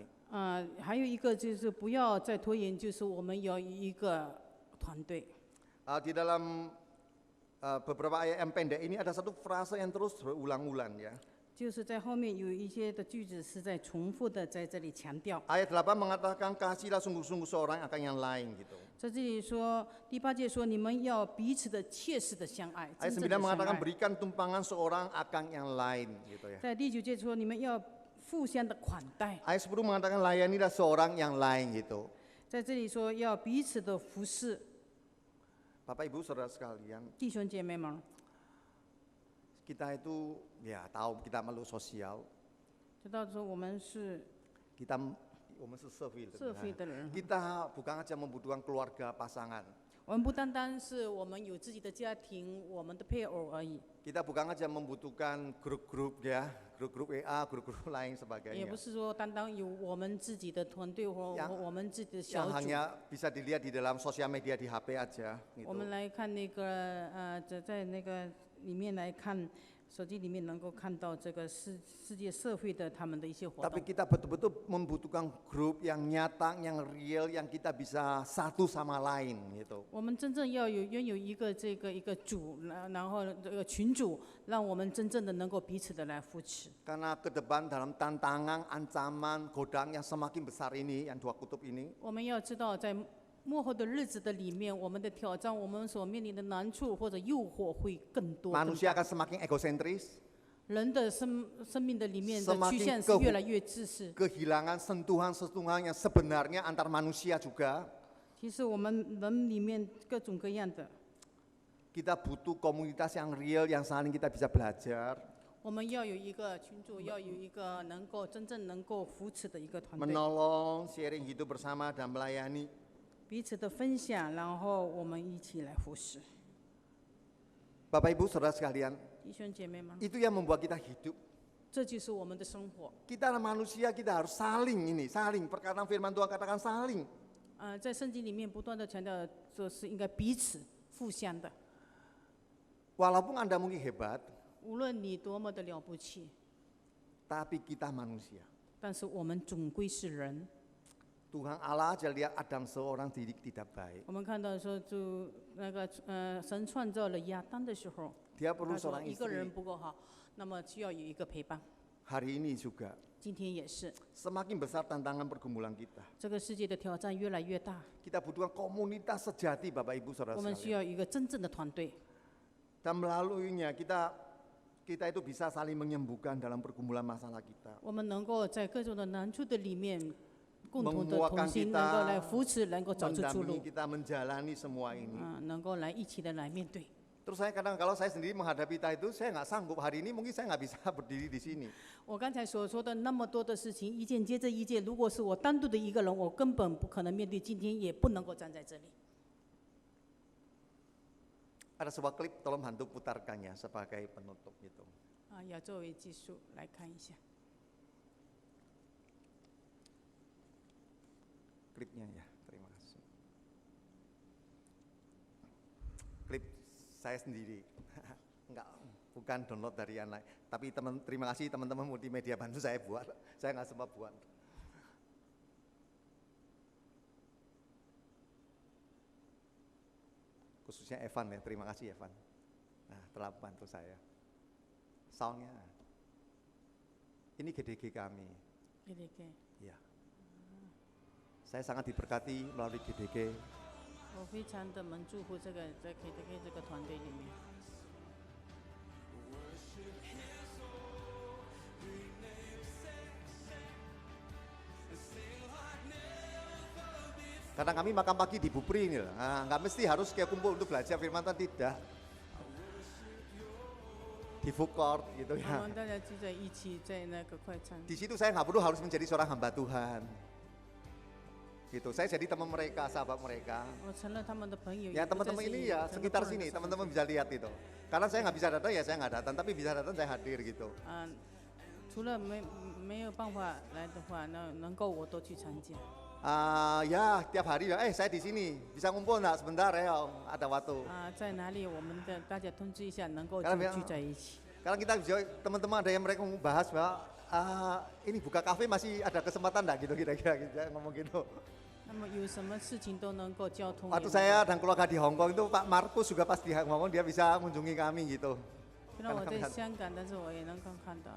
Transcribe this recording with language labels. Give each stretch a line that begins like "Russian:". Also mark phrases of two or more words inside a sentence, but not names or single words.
Chinese: 还有一个就是不要再拖延，就是我们要一个团队。
Indonesian: Di dalam beberapa ayat yang pendek ini ada satu frase yang terus berulang-ulang ya.
Chinese: 就是在后面有一些的句子是在重复的，在这里强调。
Indonesian: Ayat 8 mengatakan kasihlah sungguh-sungguh seorang akan yang lain gitu.
Chinese: 在这里说，第8节说，你们要彼此的切实的相爱，
Indonesian: Ayat 9
Chinese: 真正的相
Indonesian: mengatakan
Chinese: 爱。
Indonesian: berikan tumpangan seorang akan yang lain gitu ya.
Chinese: 在第9节说，你们要互相的款待。
Indonesian: Ayat 10 mengatakan layanilah seorang yang lain gitu.
Chinese: 在这里说要彼此的服侍，
Indonesian: Bapak Ibu Saudara sekalian,
Chinese: 弟兄姐妹们，
Indonesian: kita itu ya tahu kita makhluk sosial,
Chinese: 知道说我们是我们是社会人，社会的人，
Indonesian: kita bukan aja membutuhkan keluarga pasangan,
Chinese: 我们不单单是我们有自己的家庭，我们的配偶而已，
Indonesian: kita bukan aja membutuhkan grup-grup ya, grup-grup WA, grup-grup lain
Chinese: 也
Indonesian: sebagainya,
Chinese: 不是说单单有我们自己的团队或
Indonesian: Yang-
Chinese: 我们自己的小
Indonesian: yang
Chinese: 组。
Indonesian: hanya bisa dilihat di dalam sosial media di HP aja
Chinese: 我
Indonesian: gitu.
Chinese: 们来看那个在那个里面来看手机里面能够看到这个世界社会的他们的一些活
Indonesian: Tapi
Chinese: 动。
Indonesian: kita betul-betul membutuhkan grup yang nyata, yang real, yang kita bisa satu sama lain gitu.
Chinese: 我们真正要拥有一个主，然后这个群主，让我们真正的能够彼此的来扶持。
Indonesian: Karena ke depan dalam tantangan, ancaman, godaan yang semakin besar ini, yang dua kutub ini,
Chinese: 我们要知道，在末后的日子的里面，我们的挑战，我们所面临的难处或者诱惑会更多。更
Indonesian: manusia
Chinese: 大
Indonesian: akan semakin egosentris,
Chinese: 人的生命的里面的
Indonesian: Semakin
Chinese: 趋向是
Indonesian: kehu-
Chinese: 越来越自私。
Indonesian: kehilangan sentuhan-sentuhan yang sebenarnya antar manusia juga.
Chinese: 其实我们人里面各种各样的，
Indonesian: Kita butuh komunitas yang real, yang saling kita bisa belajar,
Chinese: 我们要有一个群主，要有一个真正能够扶持的一个团队，
Indonesian: menolong, sharing hidup bersama dan melayani.
Chinese: 彼此的分享，然后我们一起来服侍。
Indonesian: Bapak Ibu Saudara sekalian,
Chinese: 弟兄姐妹们，
Indonesian: itu yang membuat kita hidup.
Chinese: 这就是我们的生活。
Indonesian: Kita adalah manusia, kita harus saling ini, saling. Perkataan firman Tuhan katakan saling.
Chinese: 在圣经里面不断的强调，这是应该彼此互相的。
Indonesian: Walaupun Anda mungkin hebat,
Chinese: 无论你多么的了不起，
Indonesian: tapi kita manusia.
Chinese: 但是我们总归是人。
Indonesian: Tuhan Allah aja lihat Adam seorang diri tidak baik.
Chinese: 我们看到说，就神创造了亚当的时候，
Indonesian: Dia perlu
Chinese: 他说
Indonesian: seorang
Chinese: 一个人
Indonesian: istri.
Chinese: 不够好，那么需要有一个陪伴。
Indonesian: Hari ini juga
Chinese: 今天也是，
Indonesian: semakin besar tantangan pergumulan kita.
Chinese: 这个世界的挑战越来越大，
Indonesian: Kita butuhkan komunitas sejati Bapak Ibu Saudara
Chinese: 我们需
Indonesian: sekalian.
Chinese: 要一个真正的团队。
Indonesian: Dan melaluinya kita itu bisa saling menyembuhkan dalam pergumulan masalah kita.
Chinese: 我们能够在各种的难处的里面，共同的
Indonesian: Menguatkan
Chinese: 同心，
Indonesian: kita,
Chinese: 能够来扶持，能够找出出
Indonesian: mendampingi
Chinese: 路，
Indonesian: kita menjalani semua ini.
Chinese: 能够来一起的来面对。
Indonesian: Terus saya kadang kalau saya sendiri menghadapi itu saya nggak sanggup, hari ini mungkin saya nggak bisa berdiri di sini.
Chinese: 我刚才所说的那么多的事情，一件接着一件，如果是我单独的一个人，我根本不可能面对今天，也不能够站在这里。
Indonesian: Ada sebuah klip, tolong bantu putarkannya sebagai penutup gitu.
Chinese: 要作为技术来看一下。
Indonesian: Klipnya ya, terima kasih. Klip saya sendiri, enggak, bukan download dari yang lain. Tapi terima kasih teman-teman multimedia bantu saya buat, saya nggak sempat buat. Khususnya Evan ya, terima kasih Evan. Nah, telah bantu saya. Soundnya, ini GDG kami.
Chinese: GDG，
Indonesian: Ya. Saya sangat diberkati melalui GDG.
Chinese: 我非常的们祝福这个在 GDG 这个团队里面。
Indonesian: Karena kami makan pagi di Bupri ini, nggak mesti harus kayak kumpul untuk belajar firman Tuhan, tidak. Di food court gitu
Chinese: 我
Indonesian: ya.
Chinese: 们大家聚在一起，在那个快餐。
Indonesian: Di situ saya nggak perlu harus menjadi seorang hamba Tuhan. Gitu, saya jadi teman mereka, sahabat mereka.
Chinese: 我成了他们的朋友。
Indonesian: Ya teman-teman ini ya sekitar sini, teman-teman bisa lihat itu. Karena saya nggak bisa datang ya saya nggak datang, tapi bisa datang saya hadir gitu.
Chinese: 除了没有办法来的话，那能够我都去参加。
Indonesian: Ya tiap hari ya, saya di sini bisa ngumpul nggak sebentar ya, ada waktu.
Chinese: 在哪里我们的大家通知一下，能够就
Indonesian: Karena
Chinese: 聚在一起。
Indonesian: Sekarang kita bisa teman-teman ada yang mereka mau bahas bahwa ini buka kafe masih ada kesempatan enggak gitu kira-kira gitu, ngomong gitu.
Chinese: 那么有什么事情都能够交通。
Indonesian: Waktu saya dan keluarga di Hong Kong itu Pak Markus juga pas di Hong Kong dia bisa mengunjungi kami gitu.
Chinese: 虽然我在香港，但是我也能够看到。